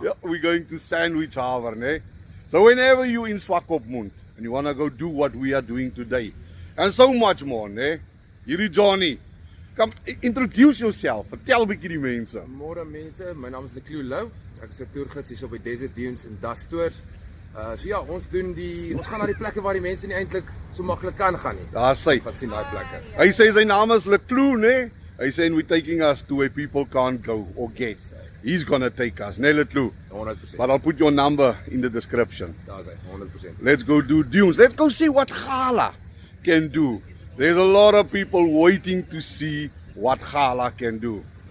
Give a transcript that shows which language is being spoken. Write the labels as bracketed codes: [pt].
[en] Yeah, we're going to Sandwich Harbor, ne? So whenever you in Swakopmund and you want to go do what we are doing today, and so much more, ne? Hierdie Johnny, come introduce yourself. [af] Vertel 'n bietjie die mense. Môre mense, my naam is Leclue Lou. Ek is 'n toergids hier op die Desert Dunes in Dastoors. So ja, ons gaan na die plekke waar die mense nie eintlik so maklik kan gaan nie. Daar sê. Ons gaan sien daai plekke. Hy sê sy naam is Leclue, ne? Hy sê [en] we're taking us to where people can't go or get. He's gonna take us, ne Leclue? 100%. But I'll put your number in the description. [af] Daar's hy, 100%. [en] Let's go do dunes. Let's go see what Gala can do. There's a lot of people waiting to see what Gala can do.